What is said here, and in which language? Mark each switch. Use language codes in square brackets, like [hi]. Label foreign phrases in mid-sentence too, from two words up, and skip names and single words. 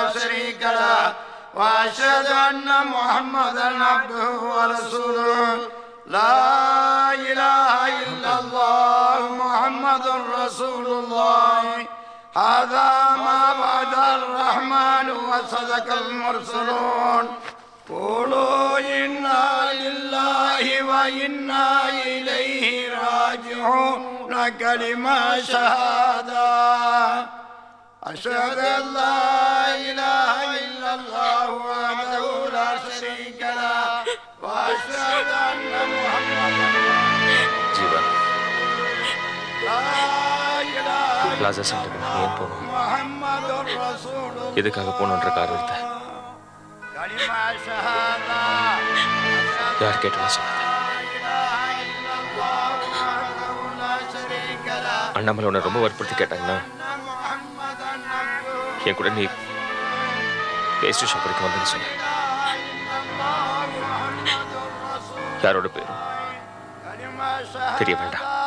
[ar] شريك له وأشهد أن محمدا عبده ورسوله لا إله إلا الله محمد رسول الله هذا ما وعد الرحمن وصدق المرسلون قولوا إنا لله وإنا إليه راجعون كلمة شهادة أشهد أن لا إله إلا الله وحده لا شريك له وأشهد أن محمدا [ta] ஜீவா, [ar] لا إله [ta] பிளாசா சென்டருக்கு நீ ஏன் போகணும்? [ar] محمد رسول الله [ta] எதுக்காக போகணுன்ற காரணத்தை [ar] كلمة شهادة [ta] யார் கேட்டாலும் சொல்லாத. அண்ணாமலை உன்னை ரொம்ப வற்புறுத்தி கேட்டாங்கன்னா என் கூட நீ பேஸ்ட்ரி ஷாப் வரைக்கும் வந்து சொன்ன. யாரோட பேரும் தெரிய வேண்டாம்.